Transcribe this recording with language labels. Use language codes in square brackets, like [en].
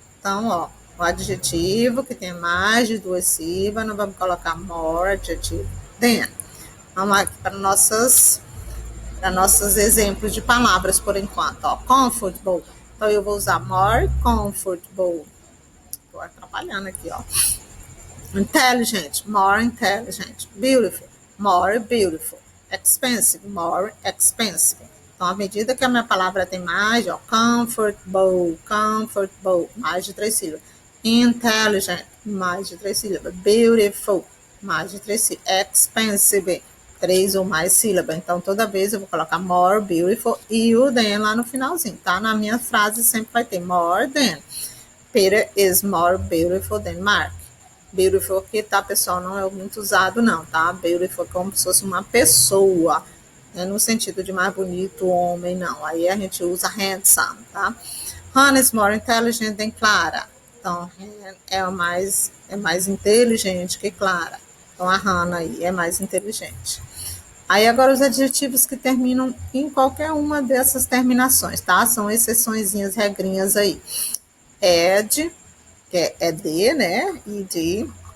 [pt] Então, ó, o adjetivo que tem mais de duas sílabas, nós vamos colocar more, adjetivo, than. Vamos aqui para nossos exemplos de palavras por enquanto. Ó, comfortable. Então, eu vou usar [en] more comfortable. [pt] Estou atrapalhando aqui, ó. [en] Intelligent, more intelligent. Beautiful, more beautiful. Expensive, more expensive. [pt] Então, à medida que a minha palavra tem mais, ó, comfortable, mais de 3 sílabas. Intelligent, mais de 3 sílabas. Beautiful, mais de 3 sílabas. Expensive, 3 ou mais sílabas. Então, toda vez eu vou colocar [en] more beautiful [pt] e o than lá no finalzinho, tá? Na minha frase sempre vai ter more than. [en] Peter is more beautiful than Mark. [pt] Beautiful aqui, tá, pessoal? Não é muito usado, não, tá? Beautiful é como se fosse uma pessoa. no sentido de mais bonito, homem, não. Aí a gente usa handsome, tá? [en] Hannah is more intelligent than Clara. [pt] Então, é mais inteligente que Clara. Então, a Hannah aí é mais inteligente. Aí, agora, os adjetivos que terminam em qualquer uma dessas terminações, tá? São exceçõezinhas, regrinhas aí. Ed, que é ed, né? Ed.